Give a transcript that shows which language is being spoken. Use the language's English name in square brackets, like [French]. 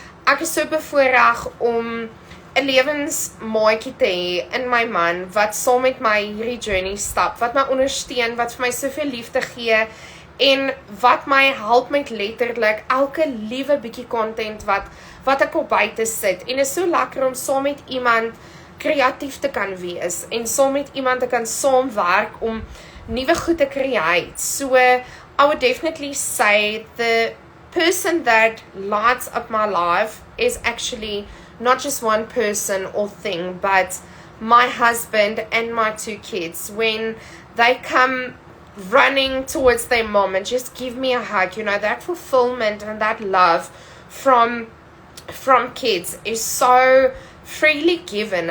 [Afrikaans] Ek is so bevoorreg om 'n lewensmaatjie te hê in my man, wat saam met my hierdie journey stap, wat my ondersteun, wat vir my soveel liefde gee, en wat my help met letterlik elke liewe bietjie content wat ek op buite sit. En is so lekker om saam met iemand kreatief te kan wees, en saam met iemand te kan saamwerk om nuwe goed te create. [English] So I would definitely say the person that lights up my life is actually not just one person or thing, but my husband and my 2 kids, when they come running towards their mom and just give me a hug, that fulfillment and that love from kids is so freely given.